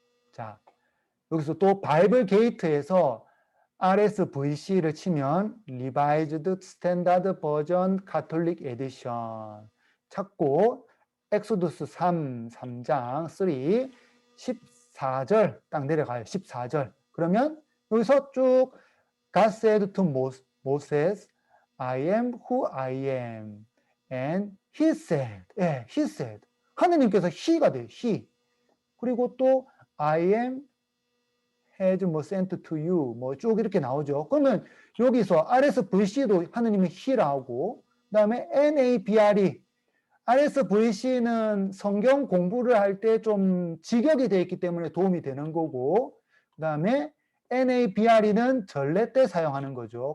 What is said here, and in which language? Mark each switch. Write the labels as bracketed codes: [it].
[ko] 자, 여기서 또 바이블 게이트에서 RSVC를 치면 Revised Standard Version Catholic Edition 찾고 엑소두스 3장 14절 딱 내려가요. 14절. 그러면 여기서 쭉 [en] God said to Moses, I am who I am. And he said. he said. [ko] 하느님께서 he가 돼요. he. 그리고 또 [en] I am [ko] has 뭐 sent to you 뭐 쭉 이렇게 나오죠. 그러면 여기서 RSVC도 하느님은 he라고, 그다음에 NABRE, RSVC는 성경 공부를 할 때 좀 직역이 되어 있기 때문에 도움이 되는 거고, 그다음에 NABRE는 전례 때 사용하는 거죠.